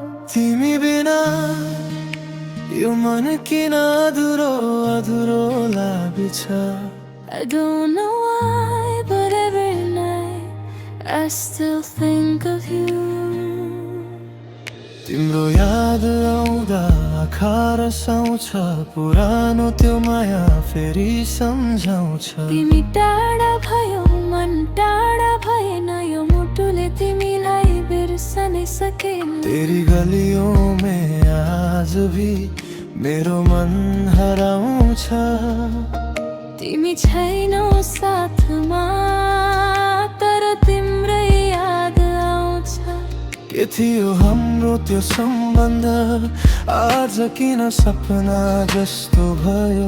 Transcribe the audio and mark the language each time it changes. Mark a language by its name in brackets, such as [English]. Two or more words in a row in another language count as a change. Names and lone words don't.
[Nepali] तिमी बिना यो मन किन अधुरो अधुरो लाग्छ। [English] I don't know why, but every night I still think of you. [Nepali] तिम्रो याद आउँदा आँखा रसाउँछ, पुरानो त्यो माया फेरि सम्झाउँछ। तिमी टाढा भयो मन टाढा भएन, यो मुटुले तिमीलाई बिर्सनै सकेन। [Hindi] तेरी गलियों में आज भी [Nepali] मेरो मन हराउँछ। तिमी छैनौ साथमा तर तिम्रै याद आउँछ। के थियो हाम्रो त्यो सम्बन्ध, आज किन सपना जस्तो भयो।